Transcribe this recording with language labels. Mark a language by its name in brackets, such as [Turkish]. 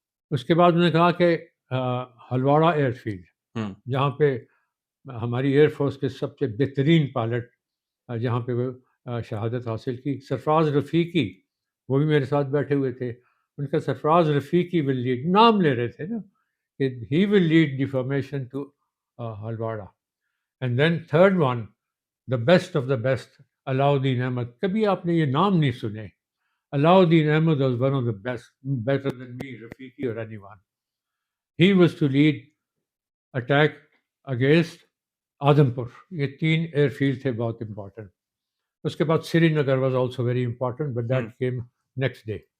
[Urdu] اس کے بعد انہوں نے کہا کہ ہلواڑہ ایئر فیلڈ, جہاں پہ ہماری ایئر فورس کے سب سے بہترین پائلٹ جہاں پہ وہ شہادت حاصل کی, سرفراز رفیقی, وہ بھی میرے ساتھ بیٹھے ہوئے تھے. ان کا سرفراز رفیقی ول لیڈ, نام لے رہے تھے نا کہ [English] he will lead the formation to [Urdu] ہلواڑہ. [English] And then third one, the best of the best, Alauddin Ahmed. [Urdu] کبھی آپ نے یہ نام نہیں سنے. [English] Alauddin Ahmed was one of the best, better than me, Rafiqui اور anyone. He was to lead attack against Adampur. [Urdu] یہ 3 ایئر فیلڈ تھے بہت امپورٹنٹ. اس کے بعد سری Nagar [English] Was also very important, but that came next day.